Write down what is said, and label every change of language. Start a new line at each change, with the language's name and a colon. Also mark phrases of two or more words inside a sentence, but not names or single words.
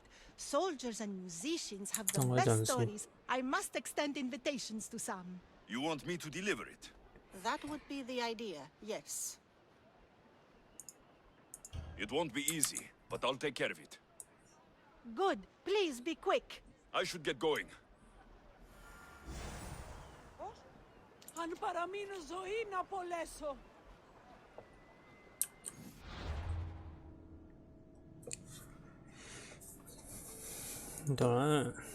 English: Soldiers and musicians have the best stories. I must extend invitations to some. You want me to deliver it? That would be the idea, yes. It won't be easy, but I'll take care of it. Good. Please be quick. I should get going.
Greek: Αν παραμείνω ζωή να απολέσω. Τώρα.